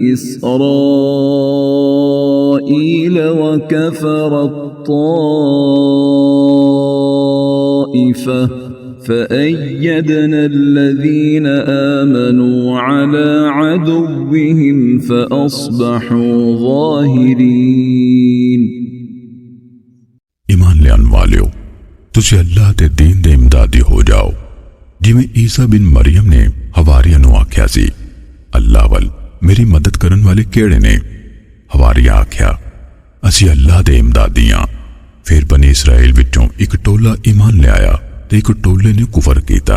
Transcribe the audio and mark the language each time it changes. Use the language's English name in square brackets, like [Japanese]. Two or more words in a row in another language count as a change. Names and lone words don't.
[Arabic] إسرائيل وكفرت طائفة فأيدنا الذين آمنوا على عدوهم فأصبحوا ظاهرين [Punjabi] ਈਮਾਨ ਲਿਆਣ ਵਾਲਿਓ ਤੁਸੀਂ ਅੱਲਾਹ ਦੇ ਦੀਨ ਦੇ ਇਮਦਾਦੀ ਹੋ ਜਾਓ ਜਿਵੇਂ ਈਸਾ ਬਿਨ ਮਰੀਅਮ ਨੇ ਹਵਾਰੀਆਂ ਨੂੰ ਆਖਿਆ ਸੀ ਅੱਲਾਹ ਵੱਲ ਮੇਰੀ ਮਦਦ ਕਰਨ ਵਾਲੇ ਕਿਹੜੇ ਨੇ। ਹਵਾਰੀਆਂ ਆਖਿਆ ਅਸੀਂ ਅੱਲਾਹ ਦੇ ਇਮਦਾਦੀਆਂ। ਫਿਰ ਬਨੀ ਇਸਰਾਈਲ ਵਿਚੋਂ ਇਕ ਟੋਲਾ ਈਮਾਨ ਲੈ ਆਇਆ ਤੇ ਇਕ ਟੋਲੇ ਨੇ ਕੁਫ਼ਰ ਕੀਤਾ।